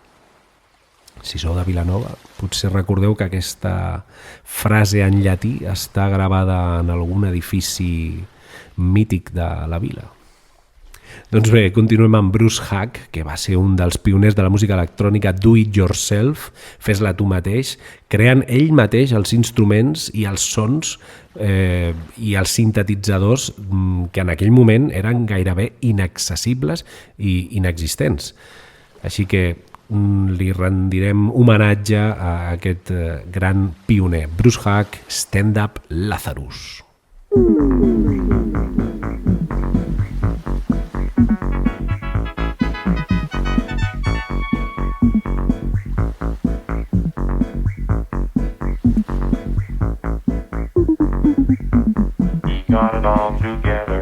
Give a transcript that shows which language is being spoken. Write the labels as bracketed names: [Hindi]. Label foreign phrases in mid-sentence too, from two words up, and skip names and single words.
[Catalan] Si sou de Vilanova, potser recordeu que aquesta frase en llatí està gravada en algun edifici mític de la vila. Doncs bé, continuem amb Bruce Hack, que va ser un dels pioners de la música electrònica [English] do it yourself, [Catalan] fes-la tu mateix, creant ell mateix els instruments i els sons i els sintetitzadors que en aquell moment eren gairebé inaccessibles i inexistents. Així que li rendirem homenatge a aquest gran pioner, Bruce Hack, Stand Up Lazarus. [English] Got it all together.